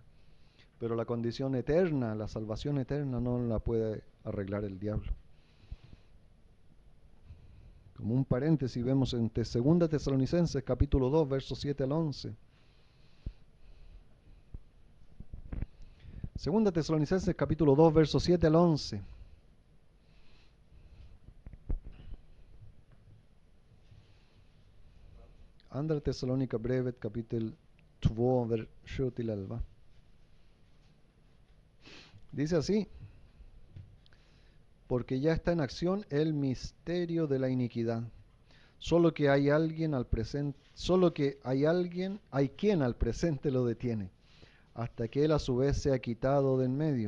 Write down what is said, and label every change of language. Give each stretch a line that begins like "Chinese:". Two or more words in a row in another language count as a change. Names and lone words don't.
Spanish: Pero la condición eterna, la salvación eterna, no la puede arreglar el diablo. Como un paréntesis, vemos en 2 Tesalonicenses capítulo 2, versos 7 al 11. 2 Tesalonicenses capítulo 2, versos 7 al 11.
Swedish: Andra Thessalonica brevet kapitel 2, vers 7 till 11.
Spanish: Dice así: porque ya está en acción el misterio de la iniquidad. Solo que hay alguien al presente, hay quien al presente lo detiene, hasta que él a su vez sea quitado de en medio.